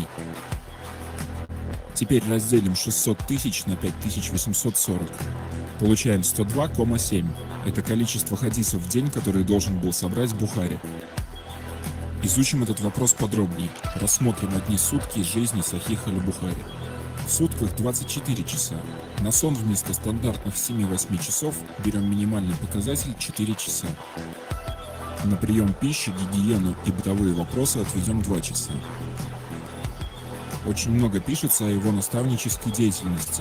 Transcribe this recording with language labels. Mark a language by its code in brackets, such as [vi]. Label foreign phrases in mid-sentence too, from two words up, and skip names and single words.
[ru] Теперь разделим 600 тысяч на 5840. Получаем 102,7. Это количество хадисов в день, который должен был собрать Бухари. Изучим этот вопрос подробнее. Рассмотрим одни сутки из жизни Сахиха аль-Бухари. В сутках 24 часа. На сон вместо стандартных 7-8 часов берем минимальный показатель 4 часа. На прием пищи, гигиену и бытовые вопросы отведем 2 часа. Очень много пишется о его наставнической деятельности.